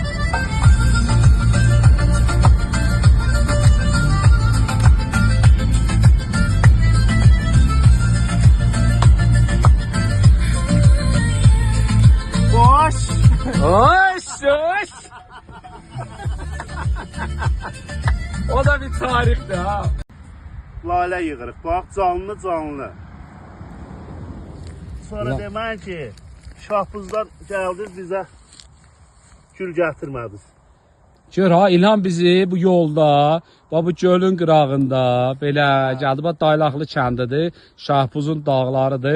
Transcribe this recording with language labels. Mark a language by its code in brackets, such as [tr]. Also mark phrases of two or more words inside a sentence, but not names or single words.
[az] Boş. Hoş hoş. O da bir tarihti ha. Lalə yığırıq. Bax, canlı canlı. Sonra deməyin ki, şahbuzlar gəldiniz bizə gül gətirmədiniz. Gör ha, İlham bizi bu yolda, bu gölün qırağında, belə gəldi, bax Daylaqlı kəndidir, Şahbuzun dağlarıdır.